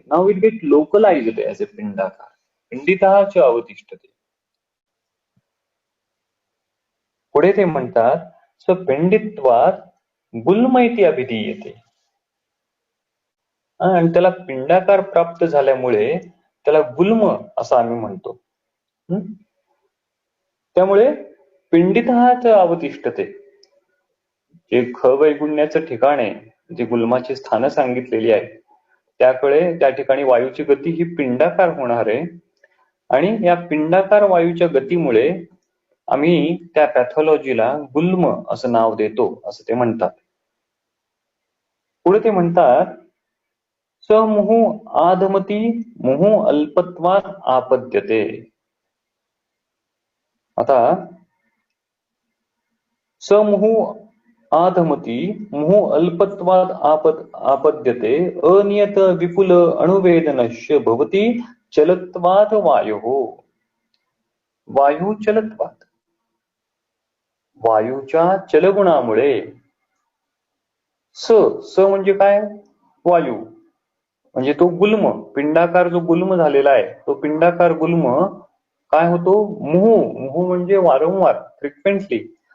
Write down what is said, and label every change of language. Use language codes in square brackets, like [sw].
[en] Now it get localised as a पिंडाकार. [sa] पिंडिताः अवतिष्ठते. [mr] पुढे ते म्हणतात [sa] स पिंडित्वात गुल्म इति अभिधीयते, [mr] आणि त्याला पिंडाकार प्राप्त झाल्यामुळे त्याला गुल्म असं आम्ही म्हणतो. त्यामुळे [sa] पिंडिताः अवतिष्ठते, [mr] जे ख वैगुण्याचं ठिकाण आहे, जी गुल्माची स्थानं सांगितलेली आहेत, त्या ठिकाणी वायूची गती ही पिंडाकार होणार आहे आणि या पिंडाकार वायूच्या गतीमुळे आम्ही त्या पॅथॉलॉजीला गुल्म असं नाव देतो, असं ते म्हणतात. पुढे ते म्हणतात [sa] समूह आधमती मुहू अल्पत्वात आपद्यते. आता समूह आधमती मुहू अल्पत्वात आपद्यते अनियत विपुल अणुवेदनश्य भवती चलत्वात वायु. [mr] वायू चलत्वात, वायूच्या चलगुणामुळे, स म्हणजे काय, वायू म्हणजे तो गुल्म, पिंडाकार जो गुल्म झालेला आहे, तो पिंडाकार गुल्म काय होतो, मुहू म्हणजे वारंवार, फ्रिक्वेंटली.